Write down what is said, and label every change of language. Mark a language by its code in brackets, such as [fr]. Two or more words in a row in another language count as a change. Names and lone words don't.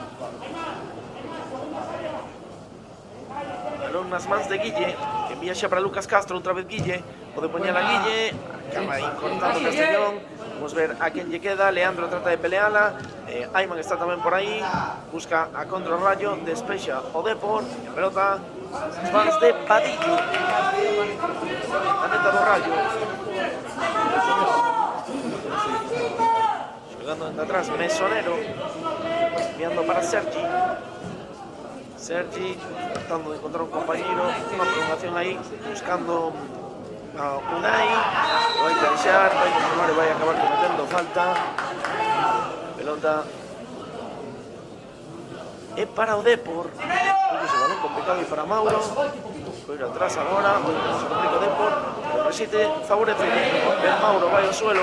[gl] Balón nas mans de Guille, que envía xa para Lucas Castro, outra vez Guille, pode poñer a Guille, acaba aí cortando Castellón, vamos ver a quen lle queda, Leandro trata de peleala, Ayman está tamén por aí, busca a contra o Rayo, despexa o Depor, e a pelota nas mans de Padillo, a neta do Rayo, xogando desde atrás, Mesonero, [es] enviando para Sergi, tratando de encontrar un compañero, una prolongación ahí, buscando a Unai, [gl] lo vai a deixar, vai a continuar e vai a acabar cometendo falta. Pelota é para o Depor, ese balón complicado e para Mauro, coiro atrás agora, se complica o Depor, o resiste, favorece, ben Mauro, vai ao suelo,